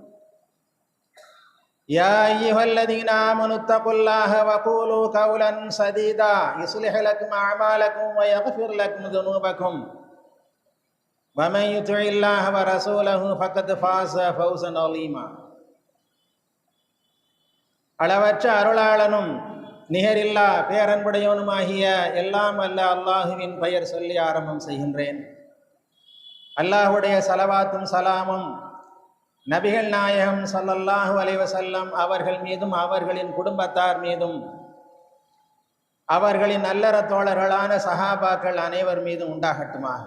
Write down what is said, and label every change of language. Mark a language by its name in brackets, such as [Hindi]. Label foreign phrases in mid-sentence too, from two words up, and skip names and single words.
[Arabic] يا أيها الذين آمنوا اتقوا الله وقولوا قولا سديدا يصلح لكم أعمالكم ويغفر لكم ذنوبكم ومن يطع الله ورسوله فقد فاز فوزا عظيما. [Tamil] அளவற்ற அருளாளனும் நிகரில்லா பேரன்புடையவனுமாகிய எல்லாம் அல்ல அல்லாஹுவின் பெயர் சொல்லி ஆரம்பம் செய்கின்றேன். அல்லாஹுடைய ஸலவாத்தும் சலாமும் நபிகள் நாயகம் [Arabic] صلى الله عليه وسلم [Tamil] அவர்கள் மீதும் அவர்களின் குடும்பத்தார் மீதும் அவர்களின் நல்லற தோழர்களான சஹாபாக்கள் அனைவர் மீதும் உண்டாகட்டுமாக.